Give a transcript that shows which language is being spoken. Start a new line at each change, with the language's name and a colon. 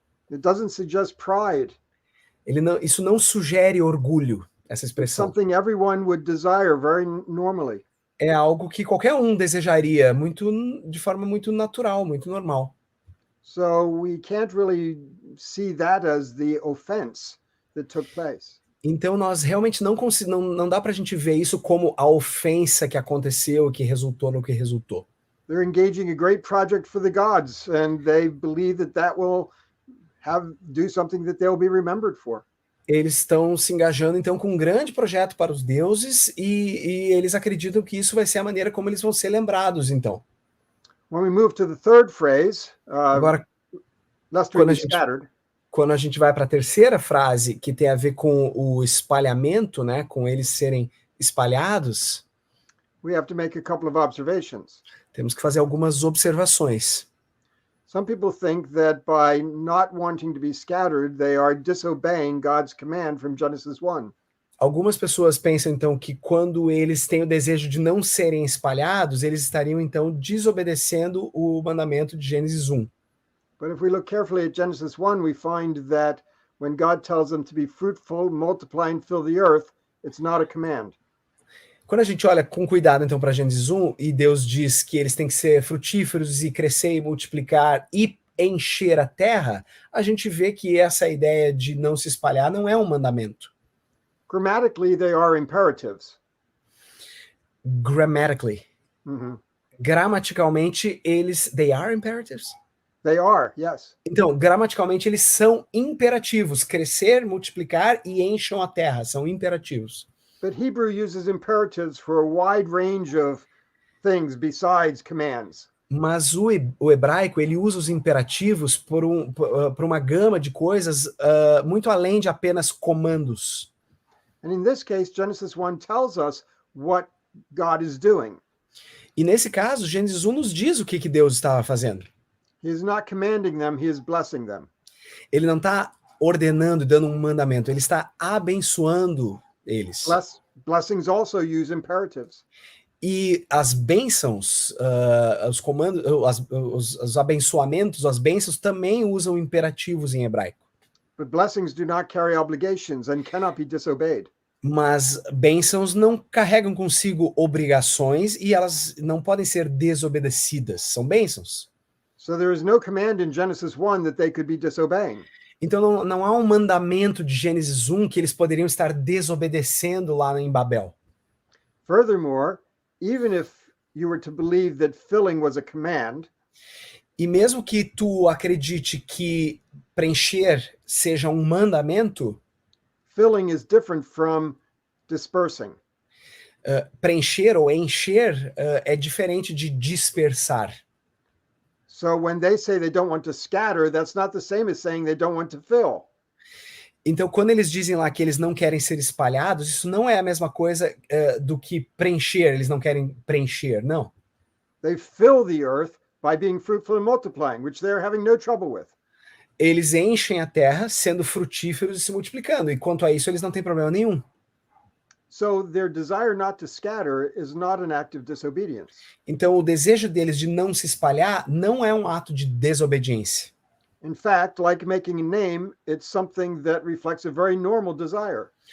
English: It doesn't suggest pride.
Portuguese: Isso não sugere orgulho, essa
English: It's
Portuguese: expressão.
English: something everyone would desire very normally.
Portuguese: É algo que qualquer um desejaria, de forma muito natural, muito normal.
English: So we can't really see that as the offense that took place.
Portuguese: Então nós realmente não dá para a gente ver isso como a ofensa que aconteceu, que resultou no que resultou.
English: They're engaging a great project for the gods, and they believe that will do something that they'll be remembered for.
Portuguese: Eles estão se engajando então com um grande projeto para os deuses e eles acreditam que isso vai ser a maneira como eles vão ser lembrados então.
English: When we move to the third phrase,
Portuguese: Agora,
English: lest we
Portuguese: quando
English: be
Portuguese: a gente-
English: scattered,
Portuguese: quando a gente vai para a terceira frase, que tem a ver com o espalhamento, né, com eles serem espalhados,
English: we have to make a couple of observations.
Portuguese: temos que fazer algumas observações.
English: Some people think that by not wanting to be scattered, they are disobeying God's command from Genesis 1.
Portuguese: Algumas pessoas pensam então que quando eles têm o desejo de não serem espalhados, eles estariam então desobedecendo o mandamento de Gênesis 1.
English: But if we look carefully at Genesis 1, we find that when God tells them to be fruitful, multiply and fill the earth, it's not a command.
Portuguese: Quando a gente olha com cuidado então para Gênesis 1 e Deus diz que eles têm que ser frutíferos e crescer e multiplicar e encher a terra, a gente vê que essa ideia de não se espalhar não é um mandamento.
English: Grammatically, they are imperatives. Grammatically. Mhm.
Portuguese: Gramaticalmente,
English: they are imperatives? They are, yes.
Portuguese: Então, gramaticalmente, eles são imperativos. Crescer, multiplicar e encham a terra. São imperativos.
English: But Hebrew uses imperatives for a wide range of things besides commands.
Portuguese: Mas o hebraico, ele usa os imperativos por uma gama de coisas muito além de apenas comandos.
English: And in this case, Genesis 1 tells us what God is doing.
Portuguese: E nesse caso, Gênesis 1 nos diz o que Deus estava fazendo.
English: He is not commanding them, he is blessing them.
Portuguese: Ele não está ordenando, dando um mandamento, ele está abençoando eles.
English: Blessings also use imperatives.
Portuguese: E as bênçãos, os comandos, os abençoamentos, as bênçãos também usam imperativos em hebraico.
English: But blessings do not carry obligations and cannot be disobeyed.
Portuguese: Mas bênçãos não carregam consigo obrigações e elas não podem ser desobedecidas. São bênçãos.
English: So there is no command in Genesis 1 that they could be disobeying.
Portuguese: Então não há um mandamento de Gênesis 1 que eles poderiam estar desobedecendo lá em Babel.
English: Furthermore, even if you were to believe that filling was a command,
Portuguese: E mesmo que tu acredite que preencher seja um mandamento,
English: filling is different from dispersing.
Portuguese: preencher ou encher é diferente de dispersar.
English: So when they say they don't want to scatter, that's not the same as saying they don't want to fill.
Portuguese: Então, quando eles dizem lá que eles não querem ser espalhados, isso não é a mesma coisa do que preencher, eles não querem preencher, não.
English: They fill the earth by being fruitful and multiplying, which they're having no trouble with.
Portuguese: Eles enchem a terra sendo frutíferos e se multiplicando, e quanto a isso eles não têm problema nenhum.
English: So their desire not to scatter is not an act of disobedience.
Portuguese: Então, o desejo deles de não se espalhar não é um ato de desobediência.
English: In fact, like making a name, it's something that reflects a very normal desire.